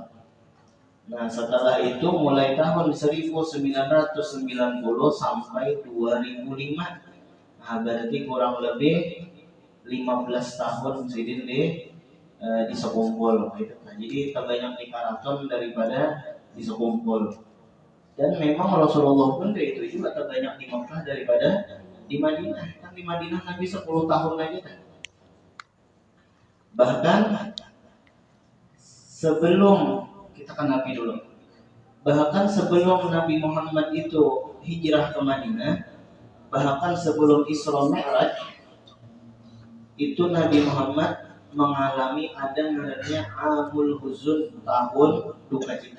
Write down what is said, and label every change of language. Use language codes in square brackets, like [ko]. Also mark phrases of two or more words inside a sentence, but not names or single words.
[id] Nah, setelah itu mulai tahun 1990 sampai 2005. Nah, berarti kurang lebih 15 tahun Sidin di Sekumpul gitu. Nah, jadi terbanyak di Karaton daripada di Sekumpul. Dan memang Rasulullah pun itu juga terbanyak di Mekah daripada di Madinah. Kan di Madinah Nabi 10 tahun aja kan. Bahkan sebelum kita kan Nabi dulu. Bahkan sebelum Nabi Muhammad itu hijrah ke Madinah, bahkan sebelum Isra Mi'raj, itu Nabi Muhammad mengalami ada namanya Amul Huzun, tahun duka cita.